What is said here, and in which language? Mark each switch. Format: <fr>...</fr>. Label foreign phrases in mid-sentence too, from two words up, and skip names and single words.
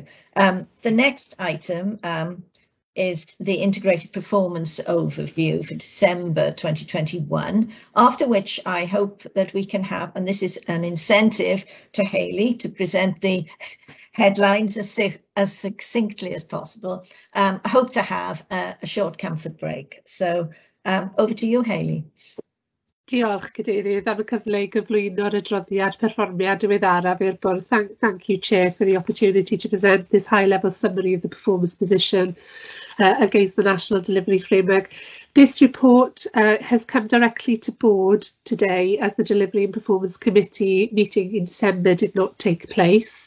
<en>The next item is the integrated performance overview for December 2021, after which I hope that we can have, and this is an incentive to Hayley to present the headlines as succinctly as possible. I hope to have a short comfort break. So over to you, Hayley.</en> <cy>Diolch, Cadeirydd, am y cyfle i gyflwyno'r adroddiad perfformiad diweddaraf i'r bwrdd.</cy> <en>Thank you, Chair, for the opportunity to present this high-level summary of the performance position against the National Delivery Framework. This report has come directly to board today as the Delivery and Performance Committee meeting in December did not take place.</en>